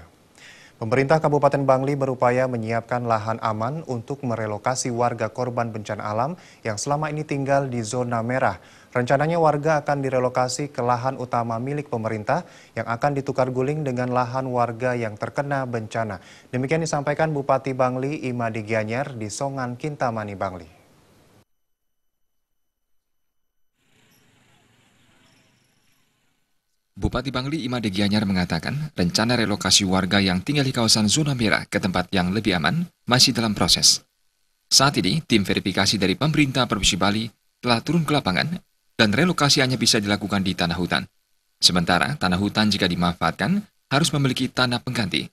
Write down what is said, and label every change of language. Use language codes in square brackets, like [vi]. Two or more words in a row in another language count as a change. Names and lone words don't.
[id] Pemerintah Kabupaten Bangli berupaya menyiapkan lahan aman untuk merelokasi warga korban bencana alam yang selama ini tinggal di zona merah. Rencananya warga akan direlokasi ke lahan utama milik pemerintah yang akan ditukar guling dengan lahan warga yang terkena bencana. Demikian disampaikan Bupati Bangli Imade Gianyar di Songan Kintamani, Bangli. Bupati Bangli Imade Gianyar mengatakan rencana relokasi warga yang tinggal di kawasan zona merah ke tempat yang lebih aman masih dalam proses. Saat ini, tim verifikasi dari pemerintah Provinsi Bali telah turun ke lapangan dan relokasi hanya bisa dilakukan di tanah hutan. Sementara tanah hutan jika dimanfaatkan harus memiliki tanah pengganti.